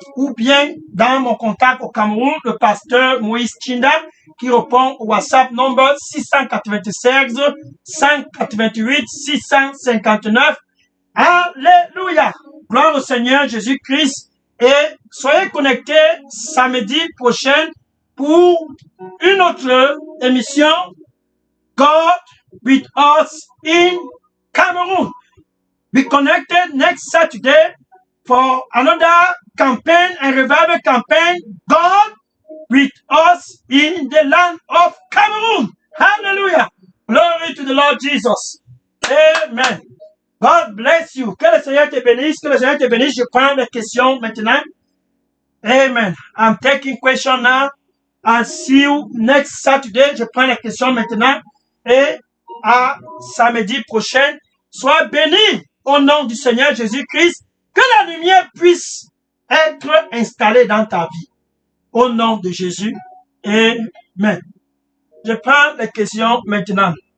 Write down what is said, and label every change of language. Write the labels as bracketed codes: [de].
[fr] Ou bien dans mon contact au Cameroun, le pasteur Moïse Chinda qui répond au WhatsApp number 696 188 659. Alléluia! Gloire au Seigneur Jésus-Christ et soyez connectés samedi prochain pour une autre émission God with us in Cameroon. [en] Be connected next Saturday for another campaign and revival campaign God with us in the land of Cameroon. Hallelujah. Glory to the Lord Jesus. Amen. God bless you. [fr] Que le Seigneur te bénisse. Que le Seigneur te bénisse. Je prends les questions maintenant. Amen. [en] I'm taking questions now. I'll see you next Saturday. [fr] Je prends les questions maintenant. Et à samedi prochain. Sois béni au nom du Seigneur Jésus-Christ. Que la lumière puisse être installée dans ta vie. Au nom de Jésus. Amen. Je prends les questions maintenant.